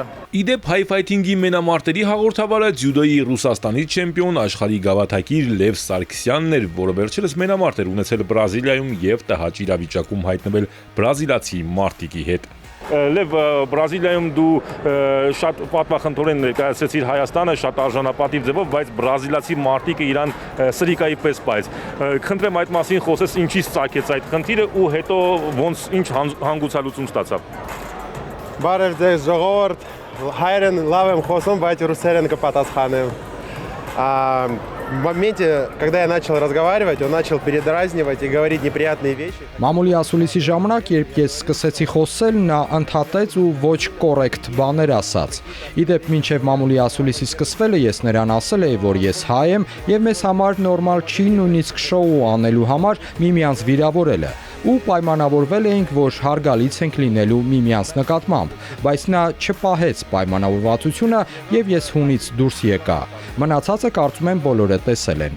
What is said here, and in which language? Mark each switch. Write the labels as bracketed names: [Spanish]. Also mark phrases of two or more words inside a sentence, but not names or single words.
[Armenian] Իդեպ հայ ֆայթինգի մենամարտերի հաղորդավարը ձյուդոյի Ռուսաստանի չեմպիոն աշխարհի գավաթակիր Լև Սարգսյանն էր, որը վերջերս մենամարտ էր ունեցել Բրազիլիայում եւ տհաճ իրավիճակում հայտնվել բրազիլացի մարտիկի հետ։ Լև, Բրազիլիայում դու շատ պատմախնդրորեն ներկայացրեցիր Հայաստանը շատ արժանապատիվ ձևով, բայց բրազիլացի մարտիկը իրան սրիկայի պես պայեց։ Խնդրեմ այդ մասին խոսես, ինչից ծագեց այդ խնդիրը ու հետո ոնց ինչ հանգուցալուծում ստացավ։ Բարև ձեզ ժողովուրդ, հայերեն լավ եմ խոսում, բայց ռուսերեն կպատասխանեմ։ [Russian] В моменте, когда я начал разговаривать, он начал передразнивать и говорить неприятные вещи. [Armenian] Մամուլի ասուլիսի ժամանակ, երբ ես սկսեցի խոսել, նա ընդհատեց ու ոչ կոռեկտ բաներ ասաց։ Իդեպ մինչև մամուլի ասուլիսի սկսվելը ես նրան ասել էի, որ ես հայ եմ եւ մեզ համար նորմալ չի նույնիսկ շոու անելու համար միմյանց վիրավորելը։ Ու պայմանավորվել էինք, որ հարգալից ենք լինելու միմյանց նկատմամբ, բայց նա չպահեց պայմանավորվածությունը եւ ես հունից դուրս եկա։ Մնացածը կարծում եմ բոլորը տեսել են։